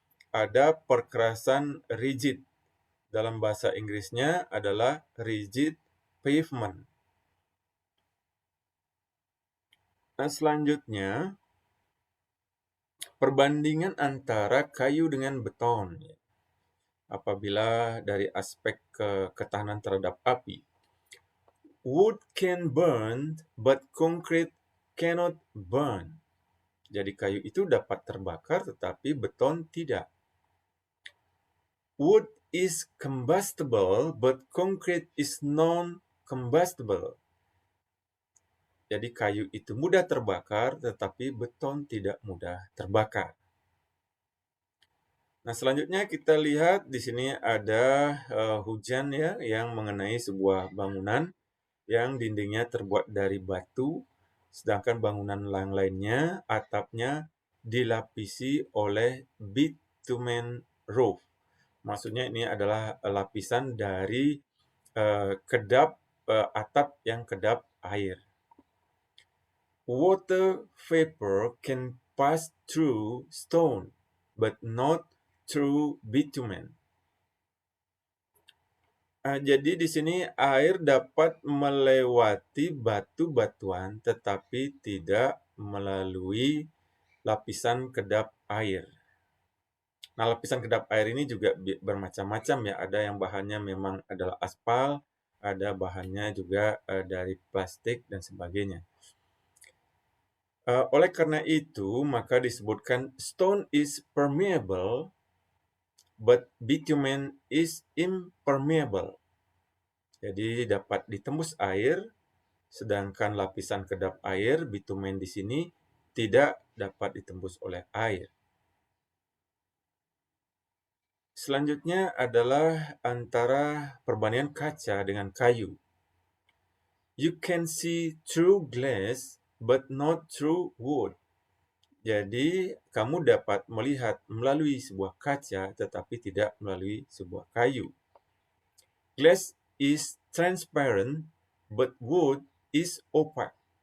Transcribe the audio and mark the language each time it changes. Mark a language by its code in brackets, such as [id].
[id] Ada perkerasan rigid. Dalam bahasa Inggrisnya adalah rigid pavement. Nah, selanjutnya perbandingan antara kayu dengan beton. apabila dari aspek ketahanan terhadap api. [en] Wood can burn, but concrete cannot burn. [id] Jadi kayu itu dapat terbakar, tetapi beton tidak. [en] Wood is combustible, but concrete is non-combustible. [id] Jadi kayu itu mudah terbakar, tetapi beton tidak mudah terbakar. Nah, selanjutnya kita lihat di sini ada hujan ya yang mengenai sebuah bangunan yang dindingnya terbuat dari batu, sedangkan bangunan yang lainnya atapnya dilapisi oleh bitumen roof. Maksudnya ini adalah lapisan dari kedap atap yang kedap air. [en] Water vapor can pass through stone, but not through bitumen. [id] Jadi di sini air dapat melewati batu-batuan, tetapi tidak melalui lapisan kedap air. Nah, lapisan kedap air ini juga bermacam-macam ya. Ada yang bahannya memang adalah aspal, ada bahannya juga dari plastik dan sebagainya. Oleh karena itu, maka disebutkan [en] stone is permeable, but bitumen is impermeable. [id] Jadi dapat ditembus air, sedangkan lapisan kedap air, bitumen di sini, tidak dapat ditembus oleh air. Selanjutnya adalah antara perbandingan kaca dengan kayu. [en] You can see through glass, but not through wood. [id] Jadi, kamu dapat melihat melalui sebuah kaca, tetapi tidak melalui sebuah kayu. [en] Glass is transparent, but wood is opaque.